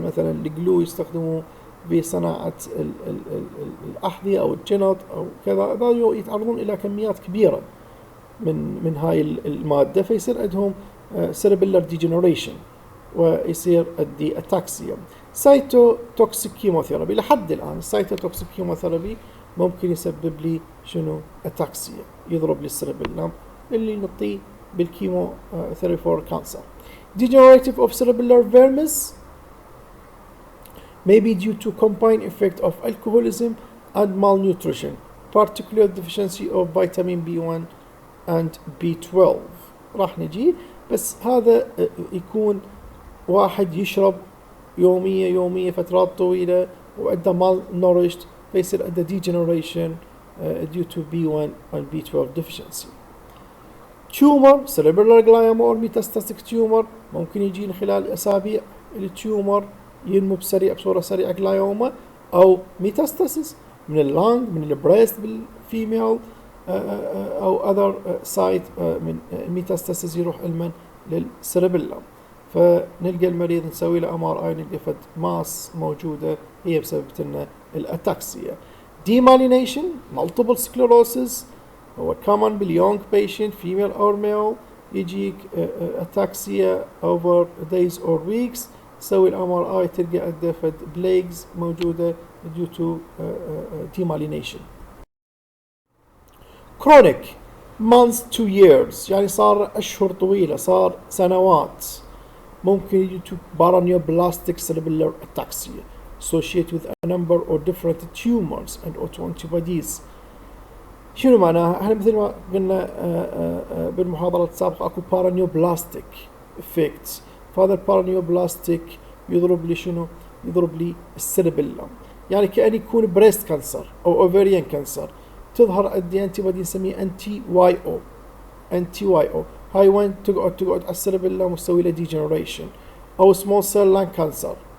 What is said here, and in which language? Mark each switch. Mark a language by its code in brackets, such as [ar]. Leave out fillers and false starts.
[ar] مثلا الجلو يستخدموه بصناعة الأحذية أو الجنط أو كذا، يتعرضون إلى كميات كبيرة من هاي المادة، فيصير عندهم cerebellar degeneration ويصير عندي أتاكسيا. سايتوتوكسيك كيموثيرابي لحد الآن السايتوتوكسيك كيموثيرابي ممكن يسبب لي شنو أتاكسيا، يضرب لي السيربيلم اللي نعطيه بالكيمو ثيرابي فور كانسر. [en] Degenerative of cerebellar vermis may be due to combined effect of alcoholism and malnutrition, particularly deficiency of vitamin B1 and B12. [ar] راح نجي، بس هذا يكون واحد يشرب يومية فترات طويلة وعنده malnourished، فيصير عنده degeneration [en] due to B1 and B12 deficiency. [ar] تيومر [en] cerebellar glioma or metastatic tumor [ar] ممكن يجي خلال أسابيع التيومر ينمو بصورة سريعة جلايوما، أو ميتاستاسيس من اللانج من البريست بالفيميل أو other site من ميتاستاسيس يروح المن للسيربيلم، فنلقى المريض نسوي له MRI نلقى فد ماس موجودة هي بسبب الأتاكسيا. demyelination multiple sclerosis هو common باليونج patient [en] female or male [ar] يجيك أتاكسيا [en] over days or weeks، [ar] تسوي الMRI تلقى عنده فد plaques موجودة [en] due to demyelination. chronic months to years [ar] يعني صار أشهر طويلة صار سنوات، ممكن يجي [en] to paraneoplastic cerebellar ataxia associated with a number of different tumors and autoantibodies. [ar] شنو معناها؟ احنا مثل ما قلنا بالمحاضرة السابقة اكو paraneoplastic effects، فهذا البارانيوبلاستيك يضرب لي شنو؟ يضرب لي السيربيلم، يعني كأن يكون بريست كانسر او اوفريان كانسر، تظهر عندي انتي بودي نسميه انتي واي او، هاي وين تقعد على السيربيلم وتسوي له ديجنريشن، او سمول سيل لان كانسر